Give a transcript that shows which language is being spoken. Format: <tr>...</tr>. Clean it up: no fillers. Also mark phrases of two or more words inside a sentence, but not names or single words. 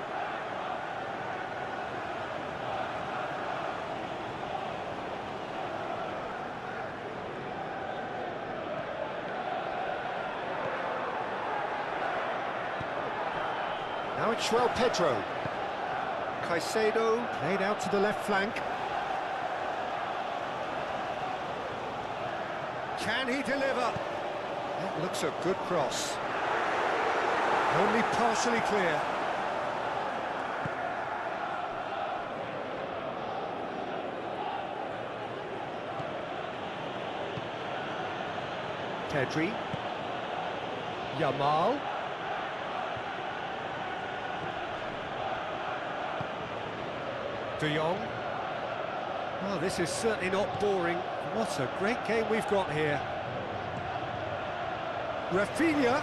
<en>Now it's João Pedro. Caicedo played out to the left flank. Can he deliver? That looks a good cross. Only partially clear. Pedri. Yamal. De Jong. Oh, this is certainly not boring. What a great game we've got here. Rafinha.</en>